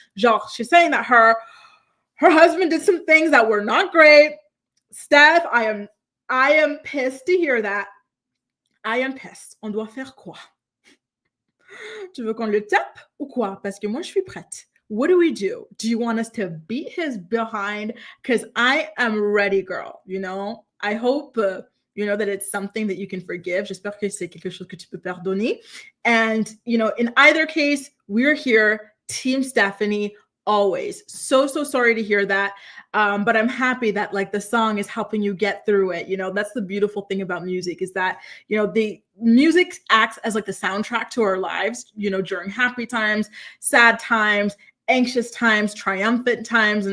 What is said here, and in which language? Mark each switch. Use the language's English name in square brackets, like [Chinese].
[English] Genre, she's saying that her husband did some things that were not great. Steph, I am pissed to hear that. I am pissed. [French] On doit faire quoi? Tu veux qu'on le tape ou quoi? Parce que moi, je suis prête. [English] What do we do? Do you want us to beat his behind? Because I am ready, girl. You know, I hope, you know, that it's something that you can forgive. [French] J'espère que c'est quelque chose que tu peux pardonner. [English] And, you know, in either case, we're here, Team Stephanie, always. So sorry to hear that. But I'm happy that like the song is helping you get through it. You know, that's the beautiful thing about music is that, you know, the music acts as like the soundtrack to our lives, you know, during happy times, sad times, anxious times, triumphant times.